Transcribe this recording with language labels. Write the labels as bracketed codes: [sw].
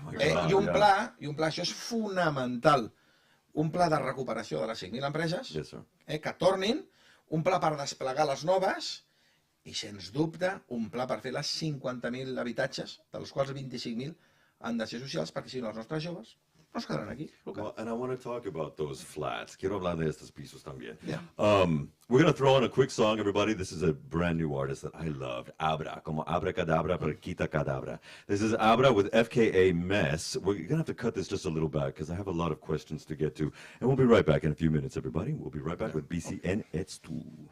[ca] I un pla, això és fonamental, un pla de recuperació de les 5.000 empreses, que tornin, un pla per desplegar les noves i, sens dubte, un pla per fer les 50.000 habitatges, dels quals 25.000 han de ser socials, perquè si no els nostres joves no es quedaran aquí. [en] Well, and I want to talk about those flats. [es] Quiero hablar de estos pisos también. [en] Yeah. We're going to throw on a quick song, everybody. This is a brand new artist that I love. [es] Abra, como abracadabra, pero quita cadabra. [en] This is Abra with FKA Mess. We're going to have to cut this just a little back because I have a lot of questions to get to. And we'll be right back in a few minutes, everybody. We'll be right back with BCN Ets Tu.